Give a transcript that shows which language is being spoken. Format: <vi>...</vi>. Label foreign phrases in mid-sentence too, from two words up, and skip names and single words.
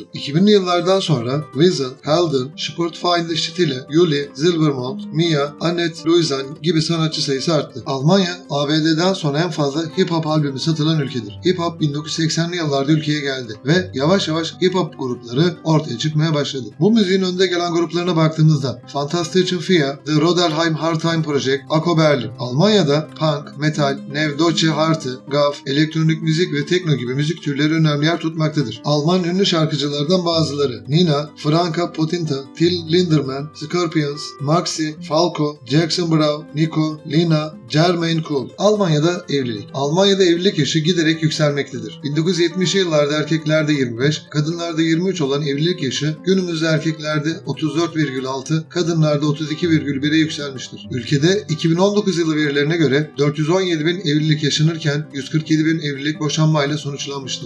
<tr>2000'li yıllardan sonra Wiesn, Helden, Sportfeinde Stille, Juli, Silbermond, Mia, Annette Louisan gibi sanatçı sayısı arttı. Almanya, ABD'den sonra en fazla hip hop albümü satılan ülkedir. Hip hop 1980'li yıllarda ülkeye geldi ve yavaş yavaş hip hop grupları ortaya çıkmaya başladı. Bu müziğin önde gelen gruplarına baktığımızda Fantastischen Vier, The Rodelheim Hardtime Project, Ako Berlin. Almanya'da punk, metal,</tr> <de>Neue Deutsche Harte,</de> <tr>Gaff, elektronik müzik ve tekno gibi müzik türleri önemli yer tutmaktadır. Alman ünlü şarkıcılardan bazıları Nina, Franka Potenta, Till Lindemann, Scorpions, Maxi, Falco, Jackson Browne, Nico, Lina, Jermaine Cool. Almanya'da evlilik. Almanya'da evlilik yaşı giderek yükselmektedir. 1970'li yıllarda erkeklerde 25, kadınlarda 23 olan evlilik yaşı günümüzde erkeklerde 34,6, kadınlarda 32,1'e yükselmiştir. Ülkede 2019 yılı verilerine göre 417 bin evlilik yaşanırken 147 bin evlilik boşanmayla sonuçlanmıştır.</tr>